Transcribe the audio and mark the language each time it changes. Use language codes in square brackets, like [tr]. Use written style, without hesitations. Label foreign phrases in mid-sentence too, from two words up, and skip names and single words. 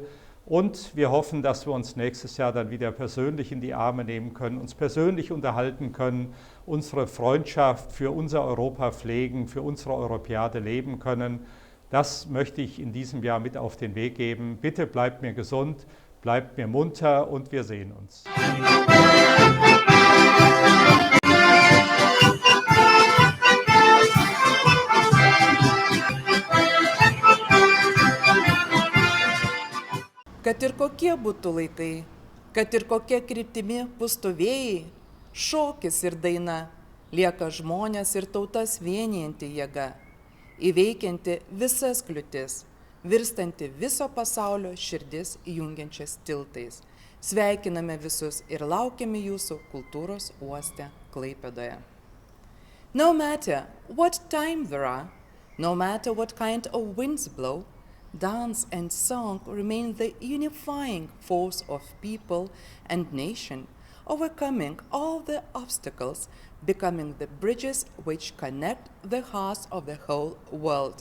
[de] Und wir hoffen, dass wir uns nächstes Jahr dann wieder persönlich in die Arme nehmen können, uns persönlich unterhalten können, unsere Freundschaft für unser Europa pflegen, für unsere Europäade leben können. Das möchte ich in diesem Jahr mit auf den Weg geben. Bitte bleibt mir gesund, bleibt mir munter und wir sehen uns. [lt] Kad ir kokie būtų laikai, kad ir kokia kryptimi pūstų vėjai, šokis ir daina lieka žmonės ir tautas vienijanti jėga, įveikianti visas kliūtis, virstanti viso pasaulio širdis jungiančias tiltais. Sveikiname visus ir laukiame jūsų kultūros uoste Klaipėdoje. [en] No matter what time there are, no matter what kind of winds blow, dance and song remain the unifying force of people and nation, overcoming all the obstacles, becoming the bridges which connect the hearts of the whole world.